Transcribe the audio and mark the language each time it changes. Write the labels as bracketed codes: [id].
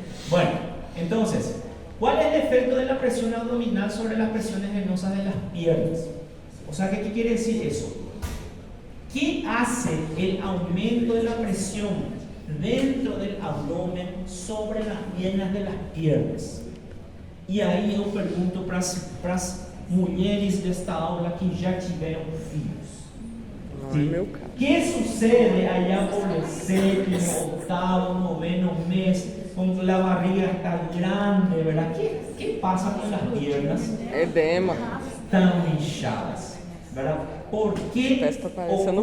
[es] Bueno, entonces, ¿cuál es el efecto de la presión abdominal sobre las presiones venosas de las piernas? O sea, ¿qué quiere decir eso? ¿Qué hace el aumento de la presión dentro del abdomen sobre las venas de las piernas? [pt] E aí eu pergunto para as mulheres desta aula que já tiveram filhos. Não é meu caso. O que [es] sucede allá por el séptimo, octavo, noveno mes, con la barriga está grande, ¿verdad? ¿Qué pasa con las piernas? Edema. Están hinchadas, ¿verdad? ¿Por qué [pt] Está parecendo